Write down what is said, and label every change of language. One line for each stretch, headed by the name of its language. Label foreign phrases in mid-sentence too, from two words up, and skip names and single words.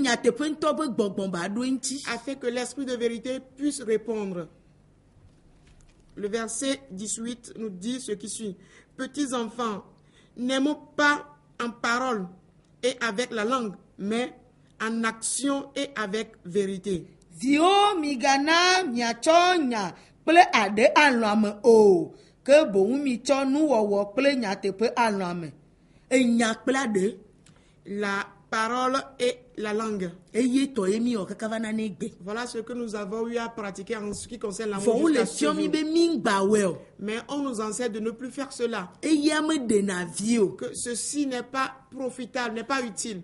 French: Afin que l'Esprit de vérité puisse répondre. Le verset 18 nous dit ce qui suit. Petits enfants, n'aimons pas en parole et avec la langue, mais en action et avec vérité.
Gen: Vio migana miachonya ple ade alame o ke bon micho nu wowo ple nyatepe alame e nyakpla de
French: la parole et la langue. Voilà ce que nous avons eu à pratiquer en ce qui concerne l'amour jusqu'à ce jour. Mais on nous enseigne de ne plus faire cela. Que ceci n'est pas profitable, n'est pas utile.